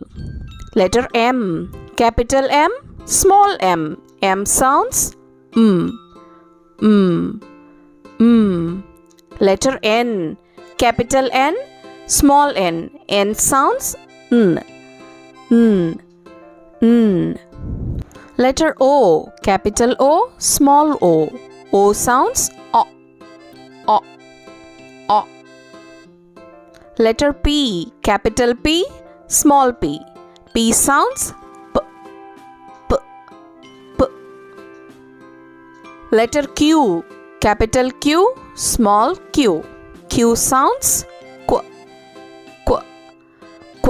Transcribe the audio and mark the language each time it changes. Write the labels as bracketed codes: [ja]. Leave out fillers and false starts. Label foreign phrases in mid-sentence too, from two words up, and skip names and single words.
[en] Letter M, capital M, small m. M sounds m, m, m. Letter N, capital N, small n. N sounds n, n, n. Letter O, capital O, small o. O sounds o, o, o. Letter P, capital P, small p. P sounds p, p, p. Letter Q, capital Q, small q. Q sounds qu, qu, qu.